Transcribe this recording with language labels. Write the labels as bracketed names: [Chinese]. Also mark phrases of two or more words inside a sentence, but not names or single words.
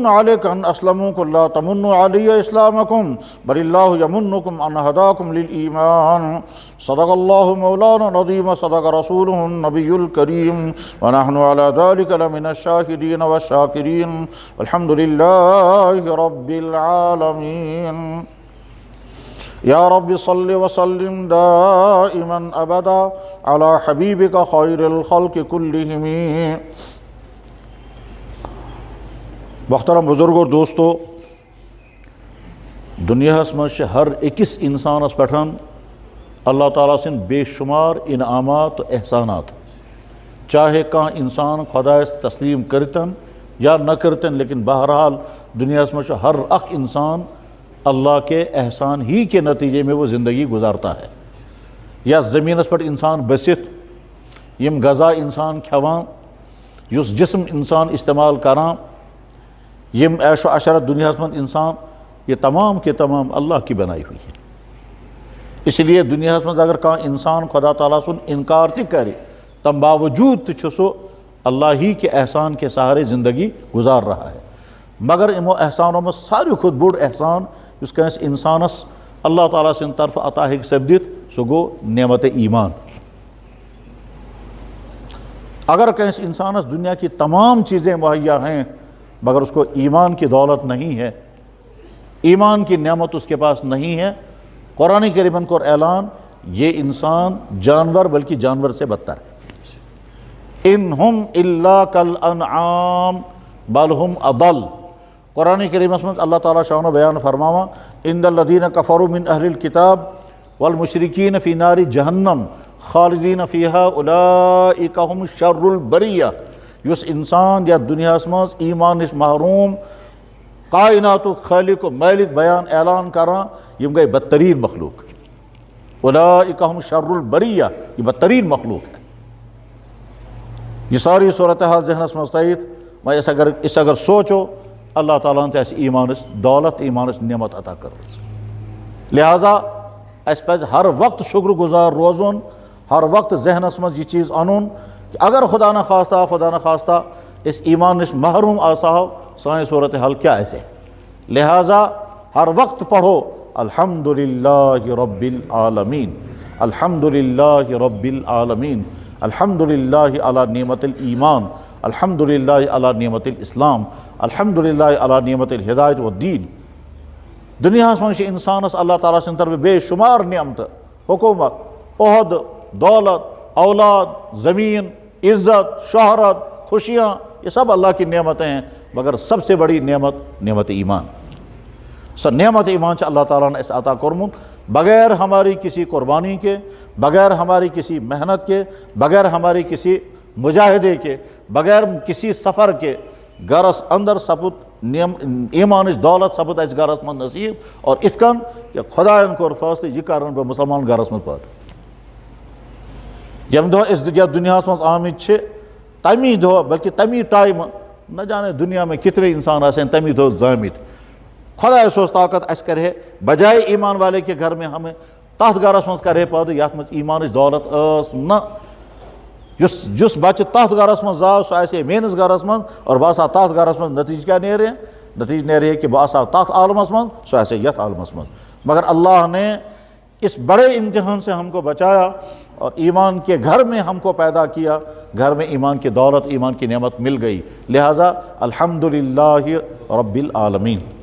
[Arabic] عليك أن أسلموا قل لا تمنوا علي إسلامكم بل الله يمنكم أن هداكم للإيمان صدق الله مولانا العظيم صدق رسوله النبي الكريم ونحن على ذلك لمن الشاهدين والشاكرين والحمد لله رب العالمين يا رب صل وسلم دائما أبدا على حبيبك خير الخلق كلهم. [Urdu] محترم بزرگ اور دوستو، [Kashmiri] دنیاہس مز ہر أکس انسانس پٮ۪ٹھ اللہ تعالیٰ سٕنٛدۍ بے شمار انعامات و احسانات، چاہے کانٛہہ انسان خۄدایس تسلیم کٔرِتن یا نہ کٔرِتن، لیکن بہرحال دنیاہس مز ہر اکھ انسان [Urdu] اللہ کے احسان ہی کے نتیجے میں وہ زندگی گزارتا ہے. [Kashmiri] یا زمینس پٮ۪ٹھ انسان بٔسِتھ یم غذا انسان کھٮ۪وان، یُس جسم انسان استعمال کران، یم عیش و عشرت دنیاہس منٛز انسان، [Urdu] یہ تمام کے تمام اللہ کی بنائی ہوئی ہے. اس لیے [Kashmiri] دنیاہس منٛز اگر کانٛہہ انسان خدا تعالیٰ سُنٛد انکار تہِ کرِ، تم باوجوٗد تہِ چھُ سُہ [Urdu] اللہ ہی کے احسان کے سہارے زندگی گزار رہا ہے. [Kashmiri] مگر یِمو احسانو منٛز ساروی کھۄتہٕ بوٚڑ احسان یُس کٲنٛسہِ انسانس اللہ تعالیٰ سٕنٛدِ طرفہٕ عطا ہیٚکہِ سپدِتھ، سُہ گوٚو نعمت ایمان. [Urdu] اگر [Kashmiri] کٲنٛسہِ انسانس [Urdu] دنیا کی تمام چیزیں مہیا ہیں مگر اس کو ایمان کی دولت نہیں ہے، ایمان کی نعمت اس کے پاس نہیں ہے، قرآن کریم کو اعلان، یہ انسان جانور بلکہ جانور سے بدتر ہے. [Arabic] ان ہم الا کالانعام بل ہم اضل. [Urdu] قرآن کریم میں اللہ تعالیٰ شان و بیان فرماوا [Arabic] ان الذین کفروا من اہل الکتاب والمشرکین فی نار جہنم خالدین فیہا اولئک هم شر البریہ. [Kashmiri] یس انسان یا دنیاہس مز ایمان نش محروم، کائنات خالق و مالک بیان اعلان کران، یم گئی بدترین مخلوق. [Arabic] اولئک هم شر البریہ، [Urdu] یہ بدترین مخلوق ہے. [Kashmiri] یہ ساری صورتحال ذہنس مز تھٲیِتھ وۄنۍ اس اگر سوچو اللہ تعالیٰ ہن تہِ ایمانس دولت، ایمانس نعمت عطا کٔرمٕژ. لہذا اس پزِ ہر وقت شکر گزار روزُن، ہر وقت ذہنس مز یہ چیز انُن کہ اگر خدا نخواستہ اس ایمان نش محروم آساو، سانی صورتحال کیا آسہِ. [Urdu] لہذا ہر وقت پڑھو [Arabic] الحمدللہ رب العالمین، الحمدللہ رب العالمین، الحمدللہ علی نعمت الایمان، الحمدللہ علی نعمت الاسلام، الحمدللہ علی نعمت الہدایت والدین. [Kashmiri] دنیاہس منٛز چھِ انسانس اللہ تعالیٰ سٕنٛدِ طرفہٕ بے شمار نعمتہٕ، [Urdu] حکومت، عہد، دولت، اولاد، زمین، عزت، شہرت، خوشیاں، یہ سب اللہ کی نعمتیں ہیں. مگر سب سے بڑی نعمت ایمان. سر نعمت ایمان سے اللہ تعالیٰ نے [Kashmiri] اس عطا کورمُت [Urdu] بغیر ہماری کسی قربانی کے، بغیر ہماری کسی محنت کے، بغیر ہماری کسی مجاہدے کے، بغیر کسی سفر کے. [Kashmiri] گرس اندر سپُد ایمانٕچ دولت سپُد اسہِ گرس منٛز نصیٖب، اور یِتھ کٔنۍ کہ خۄدایَن کوٚر فٲصلہٕ یہِ کَرن بہٕ مُسلمان گرس منٛز پٲدٕ. ییٚمہِ دۄہ أسۍ یتھ دُنیاہس منٛز آمٕتۍ چھِ، تمی دۄہ بلکہ تمی ٹائمہٕ [Urdu] نہ جانے دنیا میں کتنے انسان [Kashmiri] آسن تمی دۄہ زٲمٕتۍ. خدا سوز طاقت اس کرے [Urdu] بجائے ایمان والے کے گھر میں ہمیں [Kashmiri] تاتھ گرس مز کرے پٲدٕ یتھ منٛز ایمانٕچ دولت ٲس نہٕ. جس بچہ تتھ گرس من زاو سہ آسے میٲنِس گرس من اور بہ آسہا تتھ گرس من، نتیجہ کیا نیرِ؟ نتیجہ نیرِ کہ بہ آسہا تتھ عالمس من، سہ آسے یتھ عالمس من۔ [Urdu] مگر اللہ نے اس بڑے امتحان سے ہم کو بچایا اور ایمان کے گھر میں ہم کو پیدا کیا، گھر میں ایمان کی دولت، ایمان کی نعمت مل گئی، لہٰذا الحمدللہ رب العالمین۔